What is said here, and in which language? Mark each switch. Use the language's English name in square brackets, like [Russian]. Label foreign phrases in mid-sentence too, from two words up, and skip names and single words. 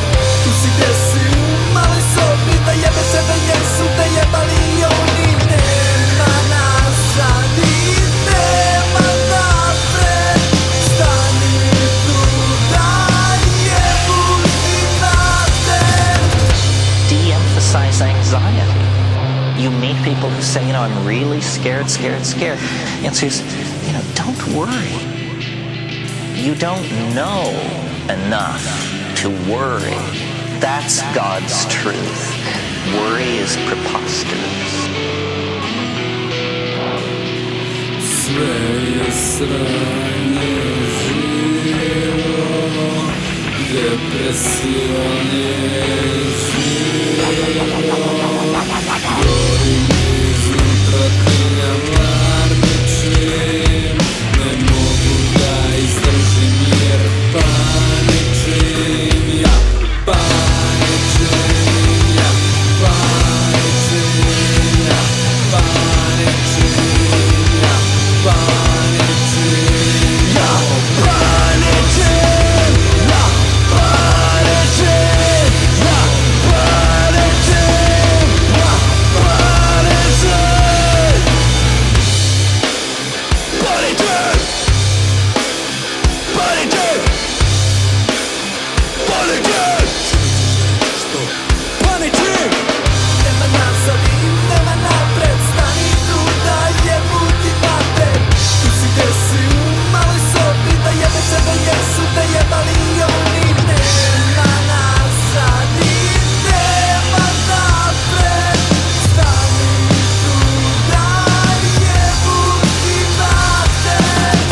[Serbian] Tu si gde si u maloj sobi, da jebe sebe jesu, da jebali oni. Nema nazad i nema napred, stani tu da jebu ti mater. [English] De-emphasize anxiety. You meet people who say, I'm really scared, scared, scared. Answer is, don't worry. You don't know enough to worry. That's God's truth. Worry is preposterous. [Serbian] Sve je sranje živo, depresijom je živo. Gorim iznutra krnja varničim, ne mogu da izdržim jer paničim. Ja paničim, ja paničim, ja paničim, ja paničim, ja paničim, ja paničim, ja paničim, ja paničim. Paničim, paničim, paničim, paničim. Nema nazad i nema napred, stani tu da jebu ti mater. Tu si gde si u maloj sobi, da jebe sebe jesu, da jebali oni. Nema nazad i nema napred, stani tu da jebu ti mater.